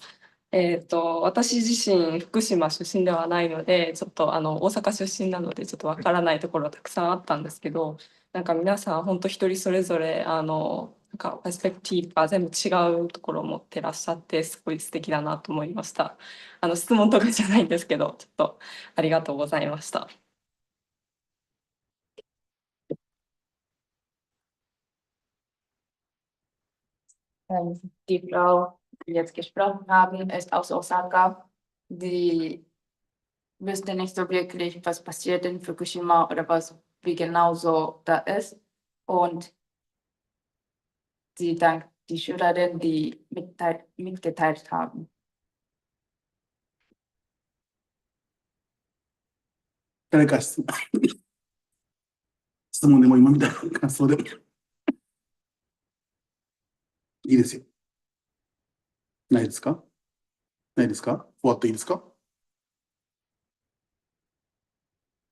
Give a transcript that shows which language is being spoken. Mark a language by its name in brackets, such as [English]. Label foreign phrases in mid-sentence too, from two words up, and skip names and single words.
[Japanese] 私自身、福島出身ではないので、ちょっと大阪出身なので、ちょっとわからないところがたくさんあったんですけど、なんか皆さん、本当一人それぞれ、なんかパースペクティブが全部違うところを持ってらっしゃって、すごい素敵だなと思いました。質問とかじゃないんですけど、ちょっとありがとうございました。 [German] Die Frau, die jetzt gesprochen haben, ist aus Osaka. Die wüsste nicht so wirklich, was passiert in Fukushima oder wie genau so da ist. Und sie dankt die Schülerin, die mitgeteilt haben. [Japanese] 誰か質問でも今みたいな感想でもいいですよ。ないですか？ないですか？終わっていいですか？